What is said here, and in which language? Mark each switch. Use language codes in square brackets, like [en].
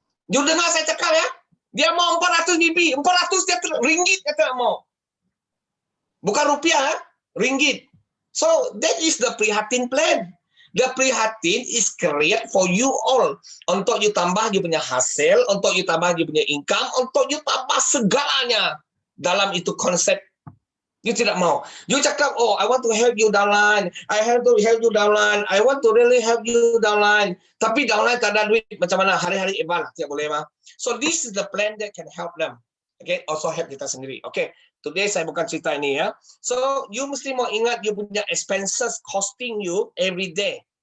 [ms] You dengar saya cakap ya? Dia mau 400 BB, 400 dia ringgit dia tak mau. Bukan rupiah, ringgit. [en] So that is the prihatin plan. The prihatin is create for you all. [ms] Untuk you tambah you punya hasil, untuk you tambah you punya income, untuk you tambah segalanya. Dalam itu konsep. You tidak mau. [en] You cakap, oh, I want to help you downline. I have to help you downline. I want to really help you downline. [ms] Tapi downline tak ada duit. Macam mana? Hari-hari ibadah. Tidak boleh, mah. [en] So this is the plan that can help them. Okay, also help [ms] kita sendiri. Okay, [en] today [ms] saya bukan cerita ini ya. [en] So you [ms] mesti mau ingat you punya expenses [en] costing you every day.